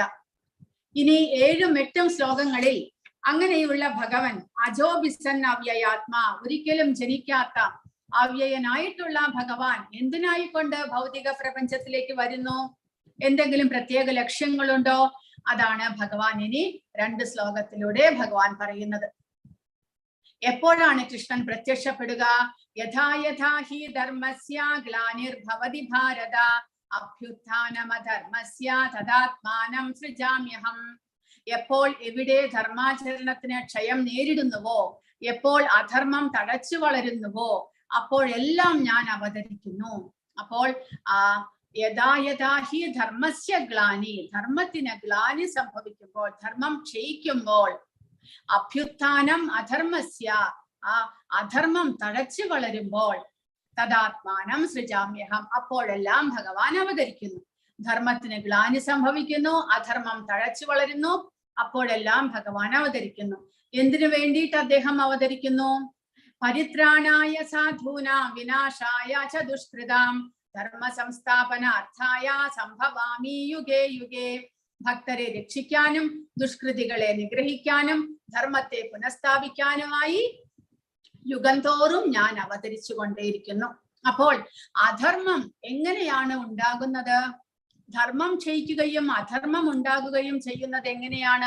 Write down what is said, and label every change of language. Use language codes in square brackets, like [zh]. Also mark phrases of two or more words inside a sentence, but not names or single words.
[ml] ഇനി 7ഉം 8ഉം ശ്ലോകങ്ങളിൽ അങ്ങനെയുള്ള ഭഗവൻ [sa] അജോബിസൻ അവ്യയാത്മാ, [ml] ഒരിക്കലും ജനിക്കാത്ത അവ്യയനായിട്ടുള്ള ഭഗവാൻ എന്തിനായിക്കൊണ്ട് ഭൗതിക പ്രപഞ്ചത്തിലേക്ക് വരുന്നു? എന്തെങ്കിലും പ്രത്യേക ലക്ഷ്യങ്ങളുണ്ടോ? അതാണ് ഭഗവാൻ ഇനി 2 ശ്ലോകത്തിലൂടെ ഭഗവാൻ പറയുന്നത്. എപ്പോഴാണ് കൃഷ്ണൻ പ്രത്യക്ഷപ്പെടുക? [sa] യഥാ യഥാ ഹി ധർമ്മസ്യ ഗ്ലാനിർഭവതി ഭാരത അഭ്യുത്ഥാനമധർമ്മസ്യ തദാത്മാനം സൃജാമ്യഹം. [ml] എപ്പോൾ എവിടെ ധർമാചരണത്തിന് ക്ഷയം നേരിടുന്നുവോ, എപ്പോൾ അധർമ്മം തഴച്ചു വളരുന്നുവോ, അപ്പോഴെല്ലാം ഞാൻ അവതരിക്കുന്നു. അപ്പോൾ [sa] യഥാ യഥാ ഹി ധർമ്മസ്യ ഗ്ലാനി, [ml] ധർമ്മത്തിന് ഗ്ലാനി സംഭവിക്കുമ്പോൾ, ധർമ്മം ക്ഷയിക്കുമ്പോൾ, [sa] അഭ്യുത്ഥാനം അധർമ്മസ്യ, [ml] അധർമ്മം തഴച്ചു വളരുമ്പോൾ, [sa] തദാത്മാനം സൃജാമ്യഹം, [ml] അപ്പോഴെല്ലാം ഭഗവാൻ അവതരിക്കുന്നു. ധർമ്മത്തിന് ഗ്ലാനി സംഭവിക്കുന്നു, അധർമ്മം തഴച്ചു വളരുന്നു, അപ്പോഴെല്ലാം ഭഗവാൻ അവതരിക്കുന്നു. എന്തിനു വേണ്ടിയിട്ട് അദ്ദേഹം അവതരിക്കുന്നു? [sa] പരിത്രാണായ സാധൂനാം വിനാശായ ച ദുഷ്കൃതാം ധർമ്മ സംസ്ഥാപനാർത്ഥായ സംഭവാമി യുഗേ യുഗേ. [ml] ഭക്തരെ രക്ഷിക്കാനും ദുഷ്കൃതികളെ നിഗ്രഹിക്കാനും ധർമ്മത്തെ പുനഃസ്ഥാപിക്കാനുമായി യുഗം തോറും ഞാൻ അവതരിച്ചു കൊണ്ടേയിരിക്കുന്നു. അപ്പോൾ അധർമ്മം എങ്ങനെയാണ് ഉണ്ടാകുന്നത്? ധർമ്മം ക്ഷയിക്കുകയും അധർമ്മം ഉണ്ടാകുകയും ചെയ്യുന്നത് എങ്ങനെയാണ്?